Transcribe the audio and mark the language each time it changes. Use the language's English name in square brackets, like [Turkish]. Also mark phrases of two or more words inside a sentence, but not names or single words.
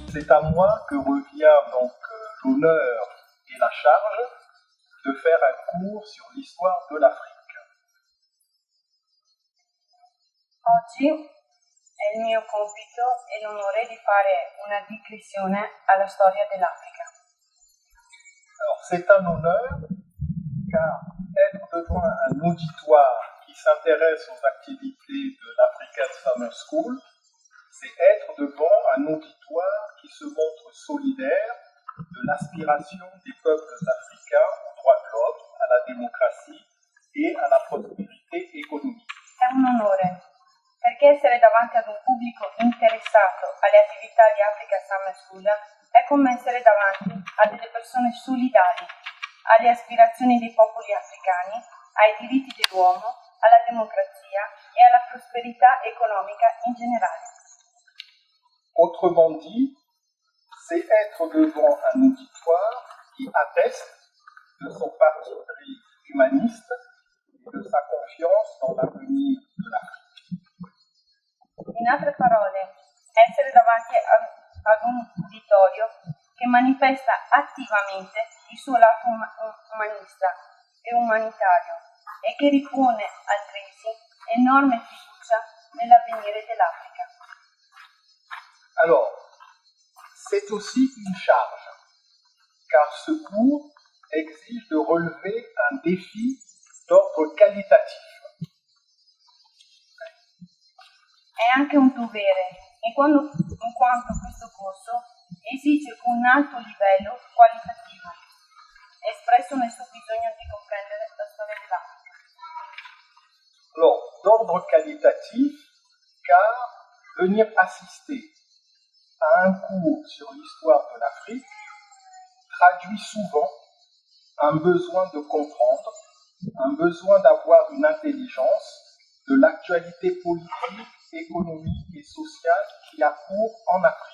[French] c'est à moi que revient donc l'honneur et la charge de faire un cours sur l'histoire de l'Afrique. [Italian] Oggi è il mio compito e l'onore di fare una digressione alla storia dell'Africa. [French] Alors, c'est un honneur car être devant un auditoire qui s'intéresse aux activités de l'African Summer School, c'est être devant un auditoire qui se montre solidaire de l'aspiration des peuples africains aux droits de l'homme, à la démocratie et à la prospérité économique. [Italian] È un onore, perché essere davanti ad un pubblico interessato alle attività di Africa Summer School è come essere davanti a delle persone solidali alle aspirazioni dei popoli africani, ai diritti dell'uomo, alla democrazia e alla prosperità economica in generale. [French] Autrement dit, c'est être devant un auditoire qui atteste de son parti pris humaniste et de sa confiance dans l'avenir de l'Afrique. [Italian] In altre parole, essere davanti ad un uditorio che manifesta attivamente il suo lato umanista e umanitario e che ripone altresì enorme fiducia nell'avvenire dell'Africa. [French] Alors, c'est aussi une charge, car ce cours exige de relever un défi d'ordre qualitatif. [Italian] È anche un dovere, in quanto questo corso esige un alto livello qualitativo, espresso nel suo bisogno di comprendere la storia dell'Africa. [French] Alors, d'ordre qualitatif, car venir assister à un cours sur l'histoire de l'Afrique traduit souvent un besoin de comprendre, un besoin d'avoir une intelligence de l'actualité politique, économique et sociale qui a cours en Afrique.